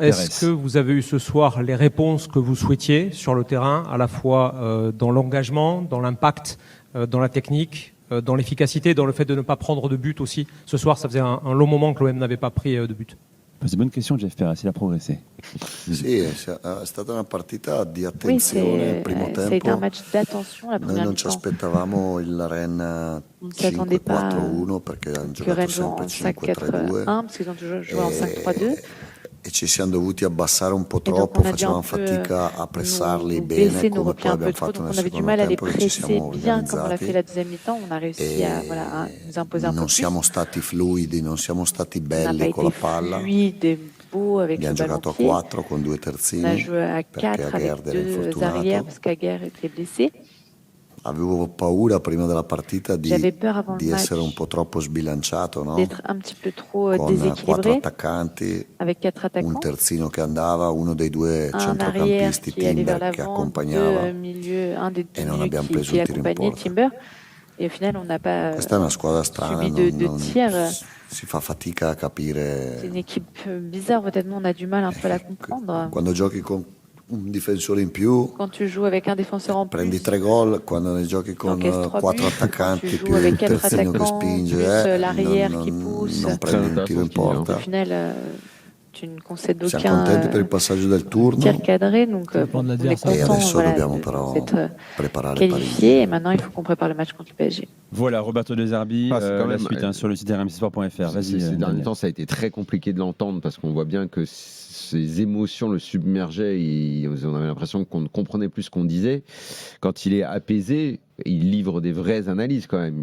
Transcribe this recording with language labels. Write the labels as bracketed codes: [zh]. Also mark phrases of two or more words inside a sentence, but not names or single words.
[fr] Est-ce Perez. que vous avez eu ce soir les réponses que vous souhaitiez sur le terrain, à la fois dans l'engagement, dans l'impact, dans la technique, dans l'efficacité, dans le fait de ne pas prendre de but aussi? Ce soir, ça faisait un long moment que l'OM n'avait pas pris de but. C'est une bonne question, Jeff Perez. Il a progressé. [it] Sì, è stata una partita di [fr] Oui, [it] attenzione il primo [fr] ça a été un [it] tempo. [fr] match d'attention la [it] Noi [fr] première [it] non ci [fr] mi-temps. [it] aspettavamo il Rennes [fr] On ne s'attendait pas [it] 5-4-1 perché hanno [fr] que [it] giocato [fr] Rennes joue [it] sempre [fr] en [it] 5-3-2 [fr] 5-4-1 parce qu'ils ont toujours joué en 5-3-2. [it] e ci siamo dovuti abbassare un po' [fr] Et donc [it] troppo, [fr] on a dû [it] facevamo [fr] un peu [it] fatica a pressarli [fr] nous [it] bene [fr] baisser, nous [it] come [fr] replier [it] poi [fr] un peu [it] abbiamo [fr] trop, [it] fatto [fr] donc [it] nel [fr] on avait du [it] secondo [fr] mal à les [it] tempo che ci [fr] presser [it] siamo [fr] bien comme on l'a fait [it] organizzati [fr] la deuxième mi-temps. On a réussi à nous imposer un peu [it] non [fr] plus. [it] siamo stati fluidi, non siamo stati [fr] On n'a pas [it] belli con la [fr] été [it] palla. [fr] fluide et beau avec [it] Abbiamo [fr] le ballon [it] giocato a [fr] pied. [it] 4 con 2 [fr] On a [it] terzini [fr] joué à [it] perché [fr] 4 avec [it] Aguerd era [fr] 2 [it] infortunato. [fr] arrières parce qu'Aguerd était blessé. [it] Avevo paura prima della partita [fr] J'avais peur avant [it] di [fr] le match [it] essere un po' troppo sbilanciato, no? [fr] d'être un petit peu trop [it] Con 4 [fr] déséquilibré [it] attaccanti, [fr] avec 4 [it] un [fr] attaquants. [it] terzino che andava, uno dei due [fr] Un arrière [it] centrocampisti [fr] qui allait vers [it] Timber che [fr] l'avant, [it] accompagnava. [fr] un des deux [it] E non [fr] milieux [it] abbiamo [fr] qui [it] preso il tiro in [fr] accompagnait [it] porta. [fr] Timber. Et au final, on n'a pas [it] Questa è una squadra strana, [fr] subi de tir. [it] si fa fatica a [fr] C'est [it] capire. [fr] une équipe bizarre, peut-être on a du mal un peu à la comprendre. [it] Quando giochi con un difensore in più, [fr] Quand tu joues avec un défenseur en plus, [it] prendi 3 gol, quando ne giochi con [fr] encaisses 3 [it] 4 [fr] buts, [it] attaccanti [fr] tu joues [it] più [fr] avec [it] il [fr] 4 [it] terzino che [fr] attaquants, [it] spinge, [fr] plus l'arrière qui pousse. [it] non prendi un tiro in [fr] Au [it] porta. [fr] final, tu ne concèdes [it] Siamo [fr] aucun [it] contenti per il passaggio del turno [fr] tir cadré, donc Ça dépend de on est l'adversaire. [it] e [fr] content [it] adesso dobbiamo [fr] de [it] però [fr] s'être [it] preparare [fr] qualifié. Et maintenant, il faut qu'on prépare le match contre le PSG. Voilà, Roberto De Zerbi, Ah, c'est quand la même, suite sur le site rmcsport.fr. Vas-y, Ces derniers Daniel. temps, ça a été très compliqué de l'entendre parce qu'on voit bien que ses émotions le submergeaient. On avait l'impression qu'on ne comprenait plus ce qu'on disait. Quand il est apaisé, il livre des vraies analyses quand même.